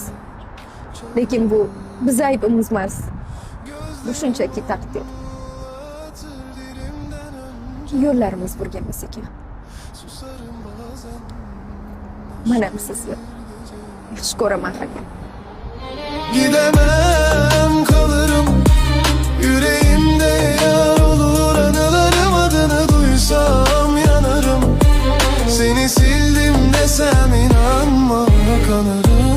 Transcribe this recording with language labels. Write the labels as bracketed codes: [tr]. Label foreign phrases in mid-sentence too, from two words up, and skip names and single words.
[uz] Lekin bu biz aybimiz emas. Bu shunchaki taqdir. Yo'llarimiz birga emas ekan. Mana sizni yaxshi ko'raman haqiqatan. [tr] Gidemem kalırım yüreğimde yar olur anılarım adını duysam yanarım. Seni sildim desem inanma kanarım.